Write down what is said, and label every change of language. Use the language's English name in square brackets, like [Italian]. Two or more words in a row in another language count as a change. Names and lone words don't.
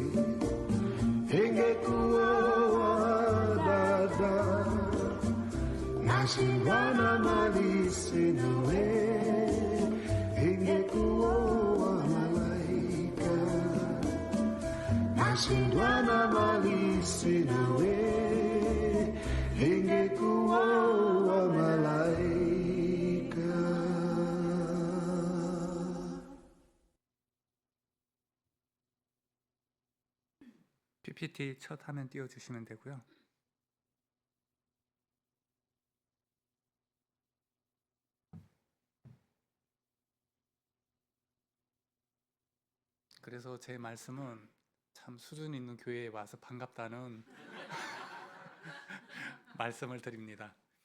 [Swahili] ingekuwa dada, nashindwa na mali sinawe, ingekuwa malaika, nashindwa na mali sinawe, ingekuwa malaika. [Korean] PPT 첫 화면 띄워주시면 되고요. 그래서 제 말씀은 참 수준 있는 교회에 와서 반갑다는 말씀을 드립니다.